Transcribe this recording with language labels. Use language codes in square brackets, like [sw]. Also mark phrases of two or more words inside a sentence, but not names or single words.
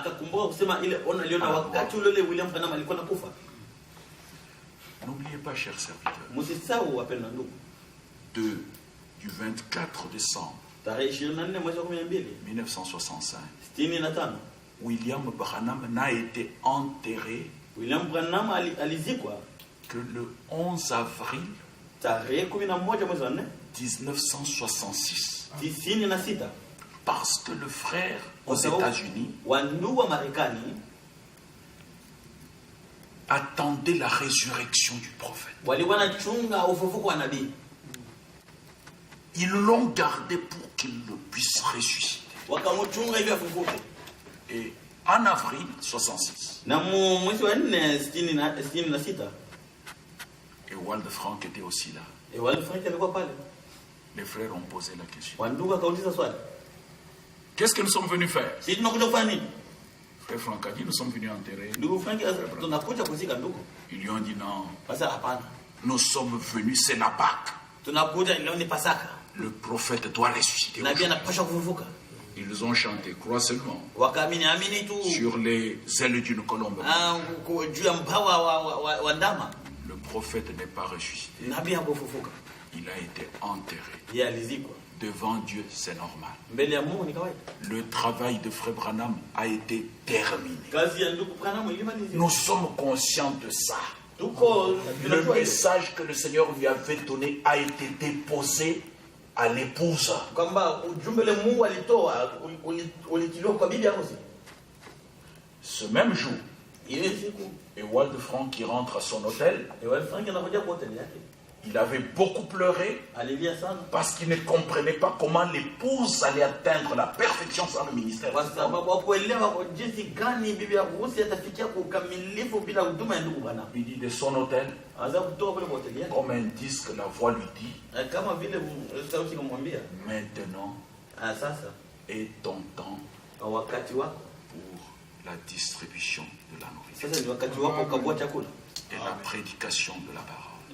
[fr] N'oubliez pas, chers serviteurs, du 24 décembre 1965 William Branham n'a été enterré [sw] William Branham alizikwa [fr] que le 11 avril [sw] tarehe 11 mwezi wa 4 [fr] 1966. [sw] 96 [fr] Parce que le frère aux États-Unis [sw] wandugu wa Marekani [fr] attendait la résurrection du prophète. [sw] walikuwa wanachunga ufufuko wa nabii. [fr] Ils l'ont gardé pour qu'il le puisse ressusciter. [sw] Wakamchunga ili afufuke. [fr] Et en avril 66, [sw] Na mwezi wa 4 [fr] et Walde Frank était aussi là. [sw] Walde Frank alikuwa pale. [fr] Les frères ont posé la question. [sw] Wandugu akauliza swali. [fr] Qu'est-ce que nous sommes venus faire? [sw] Sisi tunakuja kufanya nini? [fr] Frère Frank a dit, nous sommes venus enterrer. [sw] Ndugu Frank tunakuja kuzika ndugu. [fr] Ils lui ont dit non. [sw] Sasa hapana. [fr] Nous sommes venus, c'est la Pâque. [sw] Tunakuja leo ni Pasaka. [fr] Le prophète doit ressusciter. [sw] Nabii anapaswa kufufuka. [fr] Ils ont chanté, crois seulement. [sw] Wakaamini amini tu. [fr] Sur les ailes d'une colombe. [sw] Juu ya mbawa wa ndama. [fr] Le prophète n'est pas ressuscité. [sw] Nabii hakufufuka. [fr] Il a été enterré. [sw] Yeye alizikwa. [fr] Devant Dieu, c'est normal. [sw] Mbele ya Mungu ni kawaida. [fr] Le travail de Frère Branham a été terminé. [sw] Kazi ya ndugu Branham ilimalizika. [fr] Nous sommes conscients de ça. Le message que le Seigneur lui avait donné a été déposé à l'épouse. [sw] Kwamba ujumbe le Mungu alitoa ulitiliwa kwa bibi harusi. [fr] Ce même jour, [sw] ile siku [fr] Ewald Frank qui rentre à son hôtel, [sw] Ewald Frank anakuja kwa hoteli yake. [fr] Il avait beaucoup pleuré parce qu'il ne comprenait pas comment l'épouse allait atteindre la perfection sans le ministère. Il dit de son hôtel, comme un disque, la voix lui dit, maintenant est ton temps pour la distribution de la nourriture et la prédication de la parole.